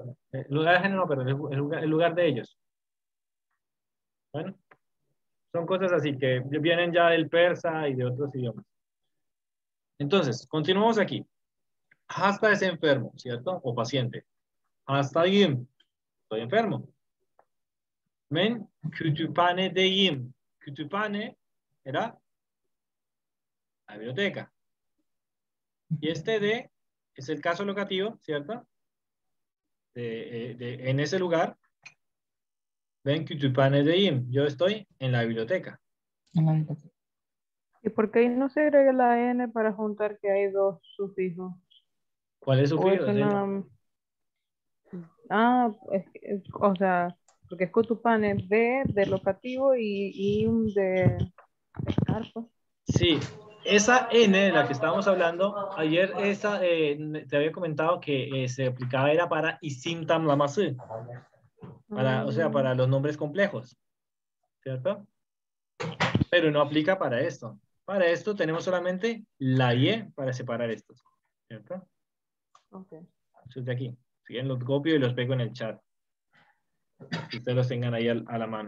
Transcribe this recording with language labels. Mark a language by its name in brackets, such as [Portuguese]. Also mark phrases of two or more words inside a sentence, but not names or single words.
[Spanish] El lugar ajeno no, pero el lugar de ellos. Bueno, son cosas así que vienen ya del persa y de otros idiomas. Entonces, continuamos aquí. Hasta es enfermo, ¿cierto? O paciente. Hastayım, estoy enfermo. [Turkish] Men, kütüphanedeyim. [Spanish] Kütüphane era la biblioteca. Y este de es el caso locativo, ¿cierto? En ese lugar, ven que tu pane de im. Yo estoy en la biblioteca. En la biblioteca. ¿Y por qué ahí no se agrega la N para juntar que hay dos sufijos? ¿Cuál es su O fijo? eso Sí. nada. Ah, o sea, porque es cutupane de locativo y un de carpa. Sí, esa N de la que estábamos hablando, ayer esa, te había comentado que se aplicaba era para [Turkish] isim tamlaması, [Spanish] o sea, para los nombres complejos, ¿cierto? Pero no aplica para esto. Para esto tenemos solamente la Y para separar estos, ¿cierto? Ok. Entonces de aquí, si quieren los copio y los pego en el chat. Que ustedes los tengan ahí a la mano.